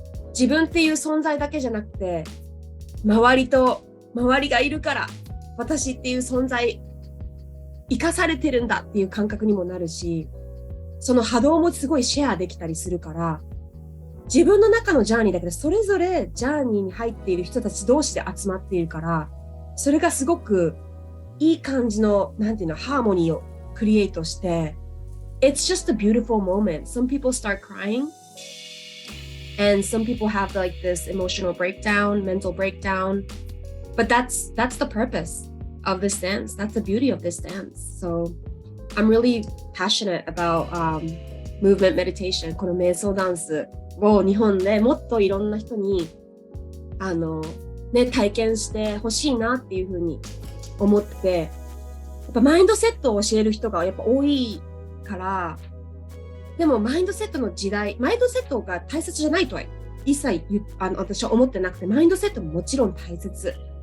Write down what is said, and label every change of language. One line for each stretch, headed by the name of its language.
Japanese: 自分っていう存在だけじゃなくて、周りがいるから、私っていう存在、生かされてるんだっていう感覚にもなるし、その波動もすごいシェアできたりするから、自分の中のジャーニーだけど、それぞれジャーニーに入っている人たち同士で集まっているから、それがすごくいい感じの、なんていうの、ハーモニーをクリエイトして、
English: It's just a beautiful moment. Some people start crying, and some people have like this emotional breakdown, mental breakdown. But that's the purpose of this dance. That's the beauty of this dance. So I'm really passionate about movement meditation.
Japanese: この瞑想ダンスを日本でもっといろんな人に体験してほしいなっていうふうに思って、やっぱマインドセットを教える人がやっぱ多いから、でもマインドセットの時代、マインドセットが大切じゃないとは一切私は思ってなくて、マインドセットももちろん大切。